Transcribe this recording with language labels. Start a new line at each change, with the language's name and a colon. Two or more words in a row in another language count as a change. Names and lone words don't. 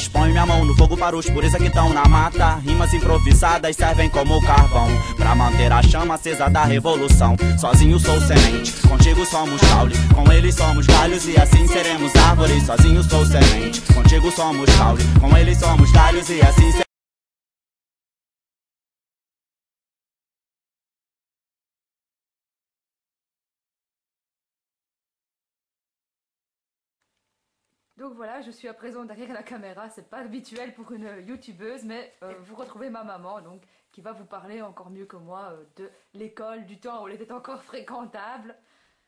Portuguese: Põe minha mão no fogo para os pureza que estão na mata. Rimas improvisadas servem como carvão pra manter a chama acesa da revolução. Sozinho sou semente, contigo somos caule, com eles somos galhos e assim seremos árvores. Sozinho sou semente, contigo somos caule, com eles somos galhos e assim seremos.
French: Donc voilà, je suis à présent derrière la caméra, c'est pas habituel pour une youtubeuse, mais vous retrouvez ma maman donc qui va vous parler encore mieux que moi de l'école, du temps où elle était encore fréquentable.